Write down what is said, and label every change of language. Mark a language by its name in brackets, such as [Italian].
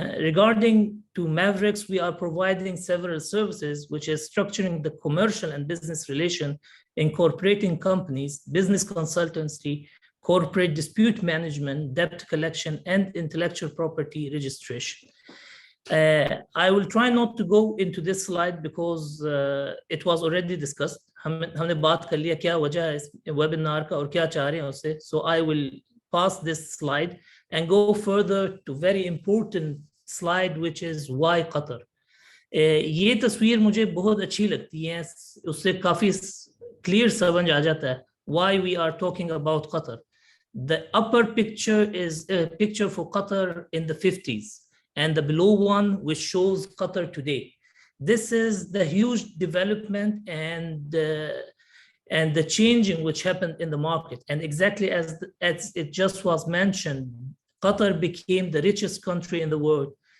[English] Regarding to Mavericks, we are providing several services, which is structuring the commercial and business relation, incorporating companies, business consultancy, corporate dispute management, debt collection, and intellectual property registration. I will try not to go into this slide because it was already discussed. [Hindi] हमने बात कर लिया क्या वजह है इस webinar का और क्या चाह रहे हैं उससे. [English] So I will pass this slide and go further to very important slide, which is why Qatar. [Hindi] ये तस्वीर मुझे बहुत अच्छी लगती है, उससे काफी clear समझ आ जाता है [English] why we are talking about Qatar. The upper picture is a picture for Qatar in the 50s. And the below one, which shows Qatar today. This is the huge development and the changing which happened in the market. And exactly as it just was mentioned, Qatar became the richest country in the world.